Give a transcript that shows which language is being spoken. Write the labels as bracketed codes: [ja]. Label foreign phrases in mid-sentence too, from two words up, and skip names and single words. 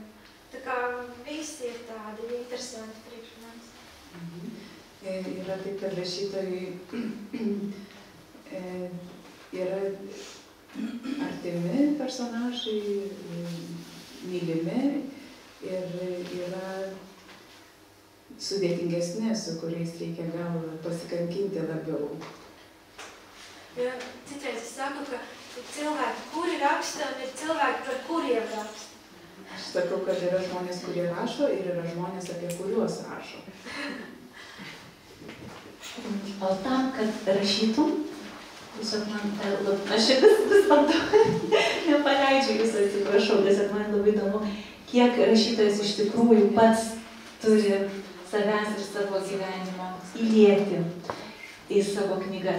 [lv] Tā kā visi ir tādi interesanti priekš manis. [lt] Yra taip, kad rašytojai yra artimi personažai, mylimi ir yra sudėtingesni, su kuriais reikia gal pasikankinti labiau. [lv] Ja, citreiz es saku, ka ir cilvēki, kuri raksta, un ir cilvēki, par kuriem raksta. [lt] Aš sakau, kad yra žmonės, kurie rašo ir yra žmonės, apie kuriuos rašo. O tam, kad rašytum, tiesiog man, aš vis bandau, nepaleidžiu jūs, atsiprašau, tiesiog man labai įdomu, kiek rašytojas iš tikrųjų pats turi savęs ir savo gyvenimo įlieti į savo knygas.